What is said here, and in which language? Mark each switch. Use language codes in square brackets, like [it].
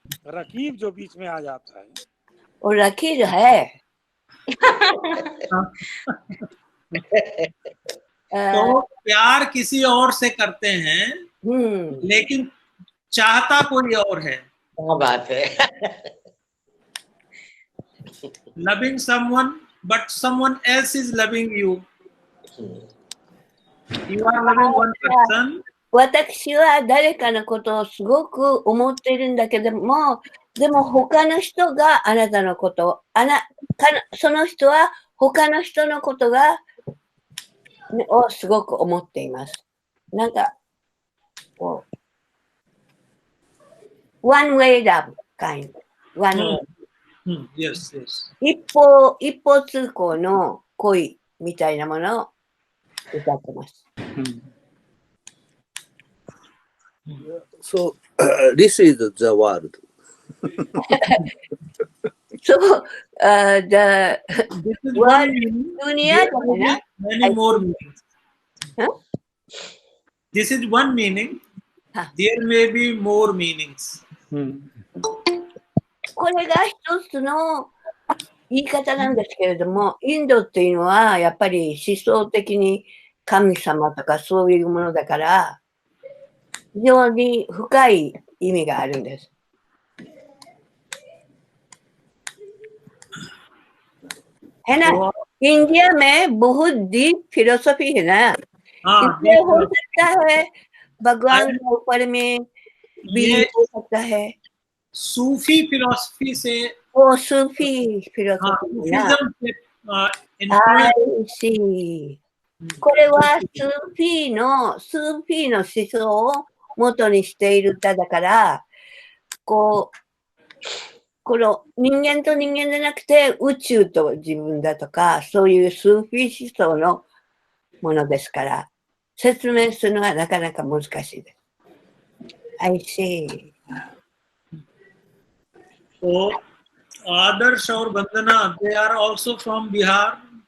[hi] रकीब जो बीच में आ जाता है. और रकीब है। तो प्यार किसी और से करते हैं, लेकिन चाहता कोई और है. क्या बात है. [en] Loving someone, but someone else is loving you. You are loving one person. [ja] 私は誰かのことをすごく思っているんだけども、でも他の人があなたのことを、その人は他の人のことをすごく思っています。なんか、 [en] one way love kind. One way. Yes, yes. [ja] 一方通行の恋みたいなものを歌ってます。 [en] So, this is the world. So, the This is world, one meaning. [hi] dunia [en] There may be many more meanings. Huh? This is one meaning. Huh. There may be more meanings. [ja] これが一つの言い方なんですけれども、インドっていうのはやっぱり思想的に神様とかそういうものだから、非常に深い意味があるんです。 [hi] है ना? India में बहुत deep philosophy है ना, इसलिए हो सकता है भगवान के ऊपर में भी हो सकता है। सूफी फिलोसफी से वो सूफी फिलोसफी ना। [en] I see。 [ja] これはスーフィーの思想を元にしている歌だから、この人間と人間じゃなくて宇宙と自分だとか、そういうスーフィー思想のものですから、説明するのはなかなか難しいです。 [en] I see。 So, Adarsh [hi] और [en] Vandana, they are also from Bihar.